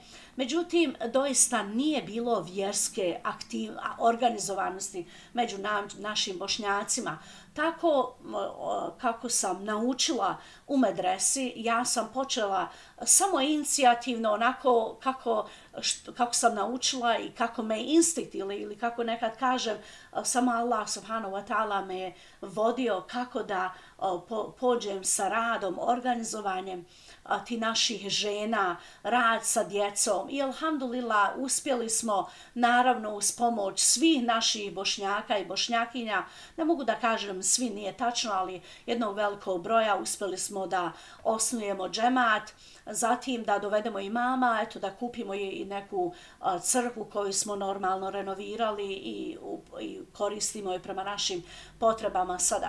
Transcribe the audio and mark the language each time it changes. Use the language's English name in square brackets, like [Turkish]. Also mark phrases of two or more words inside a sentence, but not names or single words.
[Bosnian] Međutim, doista nije bilo vjerske organizovanosti među našim Bošnjacima. Tako kako sam naučila u medresi, ja sam počela samo inicijativno, onako kako sam naučila i kako me instinkt ili kako nekad kažem, samo Allah [Arabic] سبحانه وتعالى [Bosnian] me je vodio kako da pođem sa radom, organizovanjem ti naših žena, rad sa djecom i alhamdulillah uspjeli smo, naravno uz pomoć svih naših Bošnjaka i Bošnjakinja, ne mogu da kažem svi, nije tačno, ali jednog velikog broja uspjeli smo da osnujemo džemat, zatim da dovedemo imama, eto da kupimo i neku crkvu koju smo normalno renovirali i koristimo je prema našim potrebama sada.